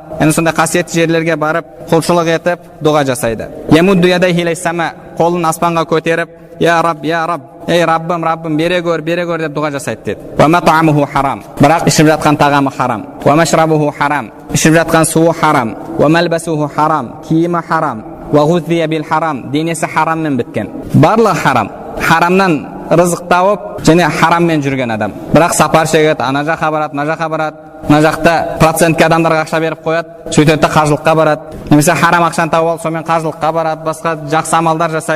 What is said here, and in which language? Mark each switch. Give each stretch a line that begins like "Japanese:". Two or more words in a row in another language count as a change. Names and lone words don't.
Kazakh: Яғни сондай қасиетті жерлерге барып, құлшылық етіп, дұға жасайды.
Arabic: يمد يديه إلى السماء,
Kazakh: қолын аспанға көтеріп,
Arabic: يا رب,
Kazakh: ей Раббым, Раббым, бере гөр деп дұға жасайды деді.
Arabic: ومطعمه حرام.
Kazakh: Бірақ ішіп жатқан тағамы харам.
Arabic: ومشربه حرام.
Kazakh: Ішіп жатқан суы харам.
Arabic: وملبسه حرام.
Kazakh: Киімі харам.
Arabic: وغذي بالحرام.
Kazakh: Денесі хараммен біткен. Барлығы харам. Харамнан рызық тауып, және хараммен жүрген адам. Бірақ сапар шегеді, ана жаққа барады, мына жаққа барады. Мына жақта процентке адамдарға ақша беріп қояды, сөйтеді қажылыққа барады. Немесе харам ақшаны тауып алып, сонымен қажылыққа барады, басқа жақсы амалдар жасайды.